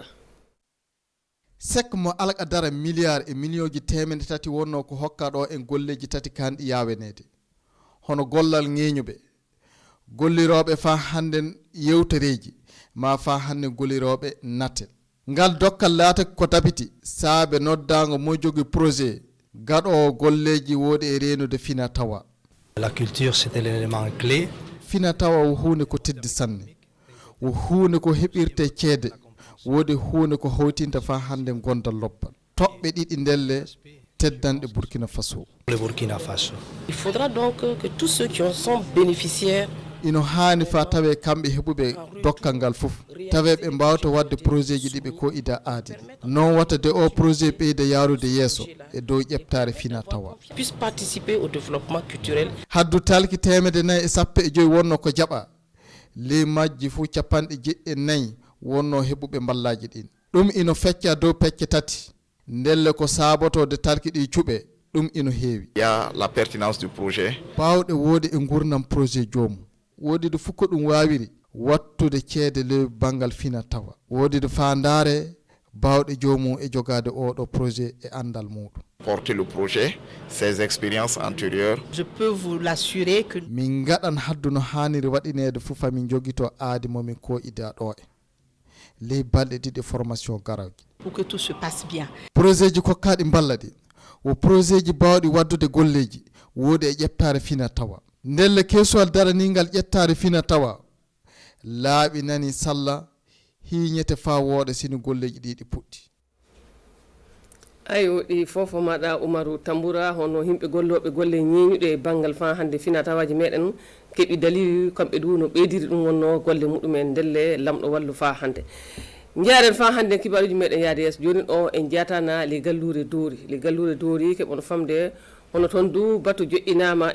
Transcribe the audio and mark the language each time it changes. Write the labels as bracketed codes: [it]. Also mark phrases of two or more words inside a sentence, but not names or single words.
[ff] sek mo alqa dara milliard e million ji temedde tati wonno ko hokka ɗo en golleji tati kanɗi yawenede hono gollal ŋeñuɓe golliroɓe fa handen yewtereji ma fa hande golliroɓe natel ngal dokkal laata ko tabiti saabe noddago mo jogi projet gaɗo golleji woodi e renude fina tawa [fr] la culture c'était l'élément clé [ff] fina tawa wo hunde ko teddi sanne wo hunde ko heɓirte ceede woodi hunde ko hawtinta fa hande gondal lobbal toɓɓe ɗiɗi ndelle teddanɗe Burkina Faso [fr] le Burkina Faso il faudra donc que tous ceux qui en sont bénéficiaires [ff] ino haani fa tawe kamɓe heɓuɓe dokkal ngal fof tawe ɓe mbawta wadde projet ji ɗiɓe ko ida aadi noon watta de o projet ɓeyda yarude yeeso e dow ƴeftare fina tawa [fr] puisse participer au développement culturel [ff] haddu talki 450 wonno ko jaɓa ley majji fo capanɗe 9 wonno heɓuɓe ballaji ɗin ɗum ino fecca dow pecce tati ndelle ko saabotode talki ɗi cuɓe ɗum ino heewi. [fr] Il y a la pertinence du projet. [ff] Baawɗe woodi e gurdam projet joomum woodi de fukko ɗum waawiri wattude ceede ley bangal fina tawa woodi de faandare baawɗe joomum e jogaade oɗo projet e andal muɗum. [fr] Porter le projet, ses expériences antérieures. Je peux vous l'assurer que [ff] min gaɗan haddu no haaniri waɗineede fof min jogito aadi momin ko ida ɗo e ley balɗe ɗiɗi formation garawji [fr] pour que tout se passe bien. [ff] projet ji kokkaɗi balla ɗi wo projet ji bawɗi waddude golleji woodi e ƴettare fina tawa ndelle kesuwal daraningal ƴettare fina tawa laaɓi nani salla hiñete fa wooɗa sini golleji ɗiɗi puɗɗi. ayo ɗi fofo maɗa Umaru Tambura hono himɓe golloɓe golle ñeñuɗe banggal fa hande fina tawaji meɗen keeɓi dalili kamɓe du no ɓeydiri ɗum wonno golle muɗumen ndelle lamɗo wallu fa hande jaren fa hande kibaruji meɗen yaade yeeso joni o en jeyatana le gallure doori keɓon famde hono toon du batu joƴƴinama